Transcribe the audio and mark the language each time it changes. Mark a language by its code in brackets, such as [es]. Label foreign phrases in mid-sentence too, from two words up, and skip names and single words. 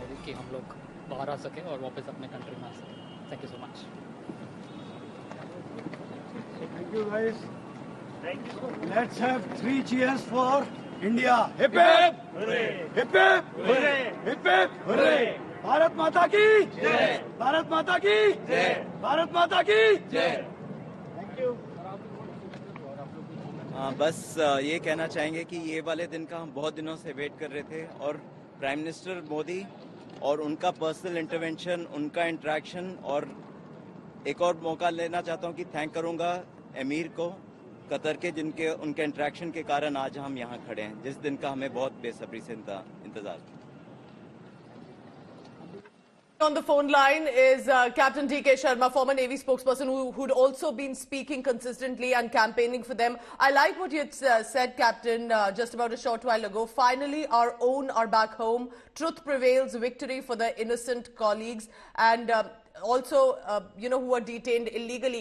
[en] Thank you so much. Thank you, guys. Thank you. Let's have 3 cheers for India. Hip hip! Hooray! Hip hip! Hooray! Hip hip! Hooray! [hi] भारत माता की जय! भारत माता की जय! भारत माता की जय! [en] Thank you. [hi] बस ये कहना चाहेंगे कि ये वाले दिन का हम बहुत दिनों से वेट कर रहे थे और [en] Prime Minister [hi] मोदी और उनका [en] personal intervention, [hi] उनका इंटरेक्शन, और एक और मौका लेना चाहता हूं कि थैंक करूंगा एमीर को कतर के, जिनके उनके इंटरेक्शन के कारण आज हम यहाँ खड़े हैं, जिस दिन का हमें बहुत बेसब्री से इंतजार था। [en] On the phone line is Captain DK Sharma, former Navy spokesperson who'd also been speaking consistently and campaigning for them. I like what you had said, Captain, just about a short while ago. Finally, our own are back home. Truth prevails, victory for the innocent colleagues and also, who are detained illegally.